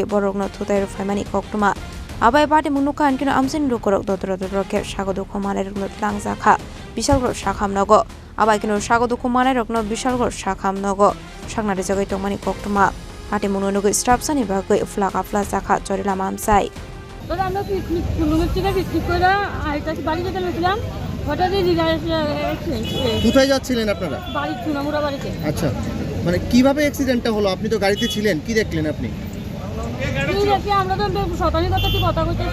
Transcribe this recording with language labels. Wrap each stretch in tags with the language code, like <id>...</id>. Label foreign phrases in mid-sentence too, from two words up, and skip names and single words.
<trp>borok no thutai ro phaimani koktuma abai party munuka ankino amsin rokorok dotro ke sagodo khomane rok no tlangja kha bishal gor shakham nogo abai kino sagodo khomane rok no bishal gor shakham nogo saknari jagai tongmani koktuma party mununugo staff sani bagai flaka flasa kha chorila mamsai</trp> <bn>তোরা আমরা পিকনিক কুলুমের থেকে পিকনিক করে আইতাছি বাড়ি যেতে লাগলাম হঠাৎই কোথায় যাচ্ছিলেন আপনারা বাড়ি চুনামুড়া বাড়িতে আচ্ছা মানে কিভাবে অ্যাক্সিডেন্টটা হলো আপনি তো গাড়িতে ছিলেন কি দেখলেন আপনি এই দেখি আমরা তো শতানি কথা কইতেছি</bn>